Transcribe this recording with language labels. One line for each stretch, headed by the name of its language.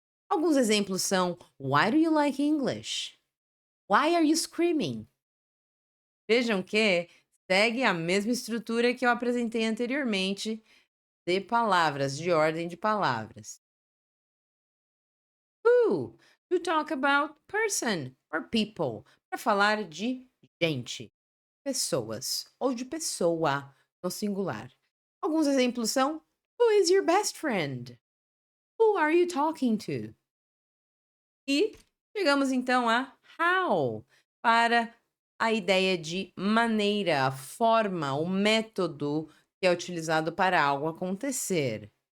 Portuguese: Alguns exemplos são:
English: Why do you like English? Why are you screaming?
Portuguese: Vejam que segue a mesma estrutura que eu apresentei anteriormente de palavras, de ordem de palavras.
English: Who? To talk about person or people.
Portuguese: Para falar de gente, pessoas ou de pessoa no singular. Alguns exemplos são:
English: Who is your best friend? Who are you talking to?
Portuguese: E chegamos então a how, para a ideia de maneira, a forma, o método que é utilizado para algo acontecer.